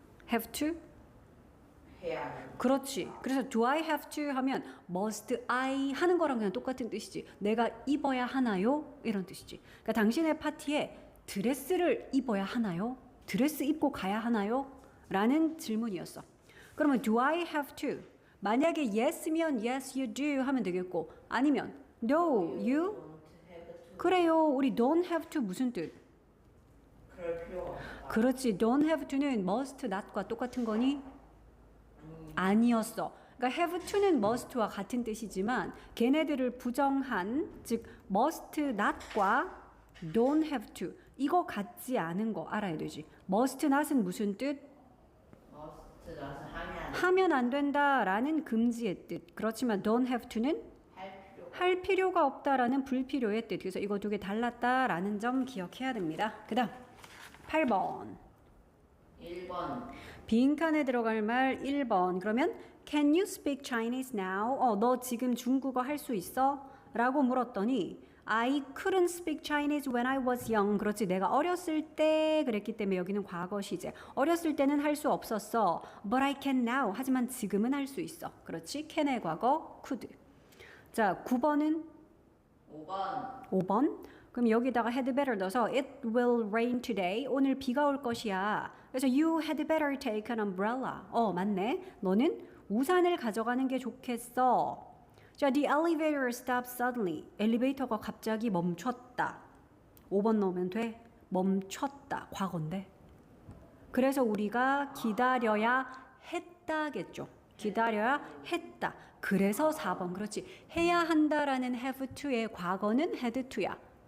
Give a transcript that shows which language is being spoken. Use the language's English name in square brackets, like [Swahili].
[English] have to? [Korean] 해야 하는. 그렇지. 그래서 do I have to 하면 must I 하는 거랑 그냥 똑같은 뜻이지. 내가 입어야 하나요? 이런 뜻이지. 그러니까 당신의 파티에 드레스를 입어야 하나요? 드레스 입고 가야 하나요? 라는 질문이었어. 그러면 do I have to? 만약에 yes면 yes you do 하면 되겠고 아니면 no you? [English] don't have to. [Korean] 그래요. 우리 don't have to 무슨 뜻? 그럴 필요가 없다. 그렇지. don't have to는 must not과 똑같은 거니? 아니었어. 그러니까 have to는 must와 같은 뜻이지만 걔네들을 부정한 즉 must not과 don't have to 이거 같지 않은 거 알아야 되지. must not은 무슨 뜻? must 나서 하면 하면 안 된다라는 금지의 뜻. 그렇지만 don't have to는 할 필요가 없다라는 불필요의 뜻. 그래서 이거 두 개 달랐다라는 점 기억해야 됩니다. 그다음 8번. 1번 빈칸에 들어갈 말 1번. 그러면 [English] Can you speak Chinese now? [Korean] 너 지금 중국어 할 수 있어? 라고 물었더니 [English] I couldn't speak Chinese when I was young. [Korean] 그렇지. 내가 어렸을 때 그랬기 때문에 여기는 과거 시제. 어렸을 때는 할 수 없었어. [English] But I can now. [Korean] 하지만 지금은 할 수 있어. 그렇지. can의 과거 could. 자, 9번은 5번 5번. 그럼 여기다가 [English] had better 넣어서 it will rain today. [Korean] 오늘 비가 올 것이야. 그래서 [English] you had better take an umbrella. [Korean] 맞네. 너는 우산을 가져가는 게 좋겠어. [English] 자, the elevator stopped suddenly. [Korean] 엘리베이터가 갑자기 멈췄다. 5번 넣으면 돼. 멈췄다. 과거인데. 그래서 우리가 기다려야 했다겠죠. 기다려야 했다. 그래서 4번. 그렇지. 해야 한다라는 have to의 과거는 had to야.